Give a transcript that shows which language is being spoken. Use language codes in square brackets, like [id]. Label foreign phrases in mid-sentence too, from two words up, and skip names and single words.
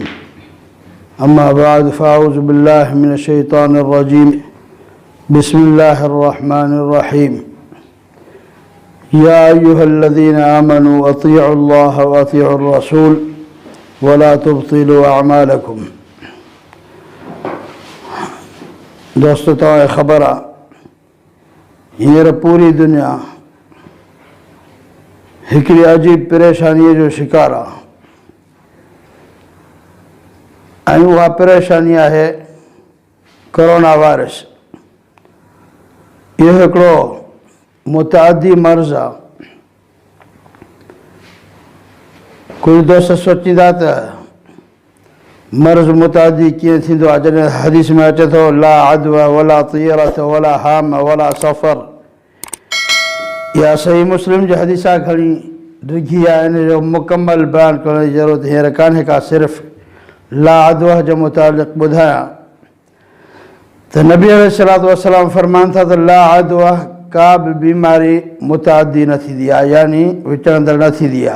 [ar] أما بعد فأعوذ بالله من الشيطان الرجيم. بسم الله الرحمن الرحيم. يا أيها الذين آمنوا أطيعوا الله وأطيعوا الرسول ولا تبطلوا أعمالكم. [sd] दोस्तों, तव्हांखे ख़बर आहे हींअर पूरी दुनिया हिकिड़ी अजीब परेशानीअ जो शिकार आहे ऐं उहा परेशानी आहे कोरोना वायरस। इहो हिकिड़ो मुतअद्दी मर्ज़ आहे। कुझु दोस्त सोचींदा त मर्ज़ मुतअद्दी कीअं थींदो आहे, जॾहिं हदीस में अचे थो [ar] لا عدوى ولا طيرة ولا هام ولا صفر. [sd] इहा सही मुस्लिम जी हदीस आहे, घणी डिघी आहे, इन जो मुकमल बयानु करण जी ज़रूरत हींअर कान्हे का। सिर्फ़ु [ar] لا عدوى [sd] जे मुतालिक़ ॿुधायां त नबी [ar] عليه الصلاة والسلام [sd] फरमाइनि था त [ar] لا عدوى [sd] का बि बीमारी मुतअद्दी न थींदी आहे, यानी विचड़ंदड़ न थींदी आहे।